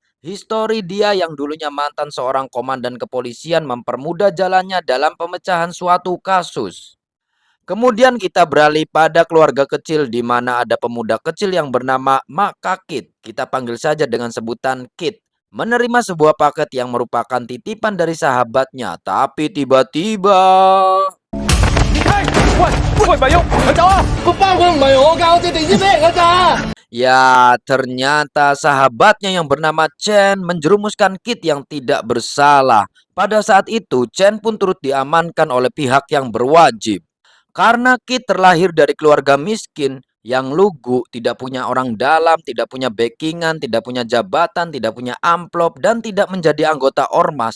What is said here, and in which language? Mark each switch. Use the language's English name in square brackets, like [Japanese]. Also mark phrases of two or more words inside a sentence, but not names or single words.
[Indonesian] Histori dia yang dulunya mantan seorang komandan kepolisian mempermudah jalannya dalam pemecahan suatu kasus. Kemudian kita beralih pada keluarga kecil di mana ada pemuda kecil yang bernama Mak Kakit. Kita panggil saja dengan sebutan Kit. Menerima sebuah paket yang merupakan titipan dari sahabatnya. Tapi tiba-tiba... [Cantonese] 喂喂，咪喐，佢走啊！個包佢唔係我㗎，我借地址俾人㗎咋。 [Indonesian] Ya, ternyata sahabatnya yang bernama Chen menjerumuskan Kit yang tidak bersalah. Pada saat itu, Chen pun turut diamankan oleh pihak yang berwajib. Karena Kit terlahir dari keluarga miskin yang lugu, tidak punya orang dalam, tidak punya backingan, tidak punya jabatan, tidak punya amplop, dan tidak menjadi anggota ormas.